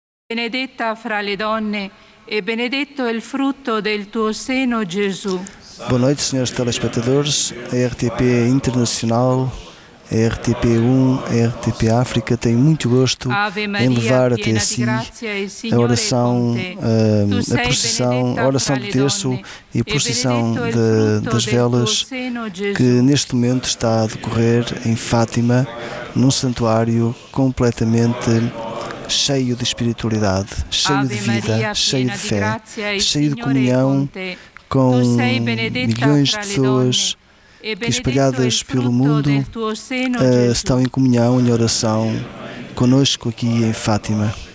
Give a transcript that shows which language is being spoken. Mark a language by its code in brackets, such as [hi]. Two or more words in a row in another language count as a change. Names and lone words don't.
[it] benedetta fra le donne e benedetto è il frutto del tuo seno, Gesù. [pt] Boa noite, senhores telespectadores. A RTP Internacional, a RTP1, a RTP África tem muito gosto em levar até si a oração, a procissão, a oração do terço e a procissão das velas que neste momento está a decorrer em Fátima, num santuário completamente cheio de espiritualidade, cheio de vida, cheio de fé, cheio de comunhão com milhões de pessoas que, espalhadas pelo mundo, estão em comunhão, em oração conosco aqui em Fátima.